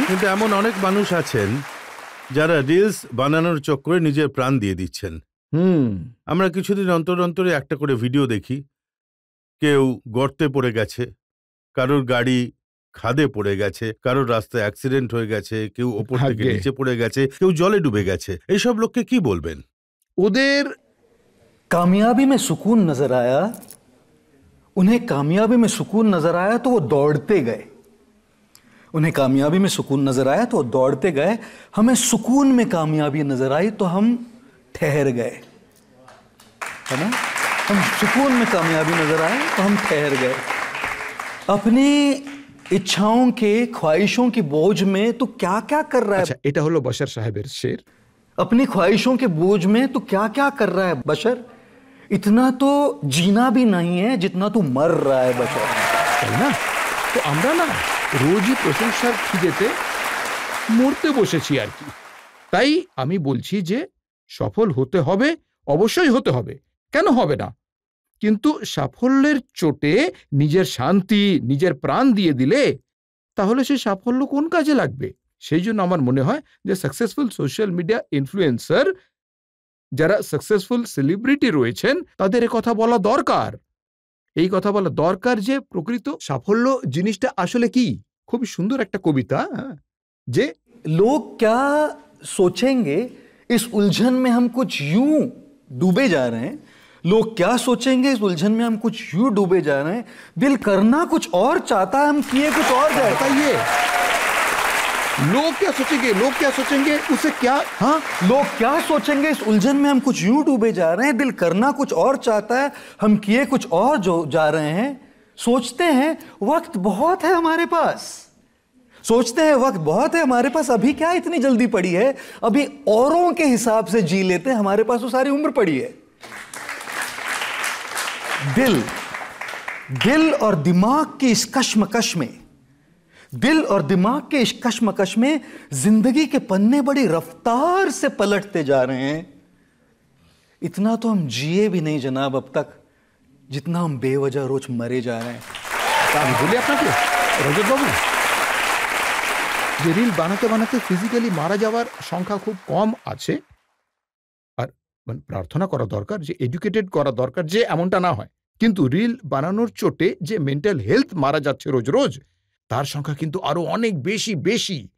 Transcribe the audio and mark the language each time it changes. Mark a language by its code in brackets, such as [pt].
[bn] কিন্তু এমন অনেক মানুষ আছেন যারা রিলস বানানোর চক্করে নিজের প্রাণ দিয়ে দিচ্ছেন। আমরা কিছুদিন অন্তর অন্তরে একটা করে ভিডিও দেখি। কেউ গর্তে পড়ে গেছে, কারোর গাড়ি খাদে পড়ে গেছে, কারোর রাস্তায় অ্যাক্সিডেন্ট হয়ে গেছে, কেউ ওপর থেকে নিচে পড়ে গেছে, কেউ জলে ডুবে গেছে। এইসব লোককে কি বলবেন? ওদের [hi] कामयाबी में सुकून नजर आया, उन्हें कामयाबी में सुकून नजर आया तो वो दौड़ते गए। उन्हें कामयाबी में सुकून नजर आया तो वो दौड़ते गए। हमें सुकून में कामयाबी नजर आई तो हम ठहर गए, है ना? हम सुकून में कामयाबी नजर आए तो हम ठहर गए। अपनी इच्छाओं के, ख्वाहिशों की बोझ में तो क्या क्या कर रहा है। [bn] আচ্ছা, এটা হলো বশর সাহেবের শের। [hi] अपनी ख्वाहिशों के बोझ में तो क्या क्या कर रहा है बशर। इतना तो जीना भी नहीं है जितना तू मर रहा है बशर, [bn] তাই না? তো আমরা না রোজই প্রশংসার খিদেতে মরতে বসেছি আর কি। তাই আমি বলছি যে সফল হতে হবে, অবশ্যই হতে হবে, কেন হবে না? কিন্তু সাফল্যের চোটে নিজের শান্তি, নিজের প্রাণ দিয়ে দিলে তাহলে সেই সাফল্য কোন কাজে লাগবে? সেই জন্য আমার মনে হয় যে সাকসেসফুল সোশ্যাল মিডিয়া ইনফ্লুয়েন্সার, যারা সাকসেসফুল সেলিব্রিটি রয়েছেন, তাদের কথা বলা দরকার। এই কথা বলা দরকার যে প্রকৃত সাফল্য জিনিসটা আসলে কি। খুবই সুন্দর একটা কবিতা, যে [hi] लोग क्या सोचेंगे इस उलझन में हम कुछ यूं डूबे जा रहे हैं। लोग क्या सोचेंगे इस उलझन में हम कुछ यूं डूबे जा रहे हैं। दिल करना कुछ और चाहता है, हम किए कुछ और जा रहे हैं। बताइए, लोग क्या सोचेंगे, लोग क्या सोचेंगे, उसे क्या? हाँ, लोग क्या सोचेंगे इस उलझन में हम कुछ यूं डूबे जा रहे हैं। दिल करना कुछ और चाहता है, हम किए कुछ और जो जा रहे हैं। सोचते हैं वक्त बहुत है हमारे पास, सोचते हैं वक्त बहुत है हमारे पास, अभी क्या इतनी जल्दी पड़ी है, अभी औरों के हिसाब से जी लेते हैं, हमारे पास वो सारी उम्र पड़ी है। दिल और दिमाग की इस कश्मकश में, दिल और दिमाग के इस कश्मकश में जिंदगी के पन्ने बड़ी रफ्तार से पलटते जा रहे हैं। इतना तो हम जिए भी नहीं जनाब अब तक, जितना हम बेवजह रोज मरे जा रहे हैं। [bn] আমি বলি আপনাকে রজত বাবু, যে রিল বানাতে বানাতে ফিজিক্যালি মারা যাওয়ার সংখ্যা খুব কম আছে, আর মানে প্রার্থনা করা দরকার যে এডুকেটেড করা দরকার যে এমনটা না হয়, কিন্তু রিল বানানোর চোটে যে মেন্টাল হেলথ মারা যাচ্ছে রোজ রোজ, তার সংখ্যা কিন্তু আরো অনেক বেশি বেশি।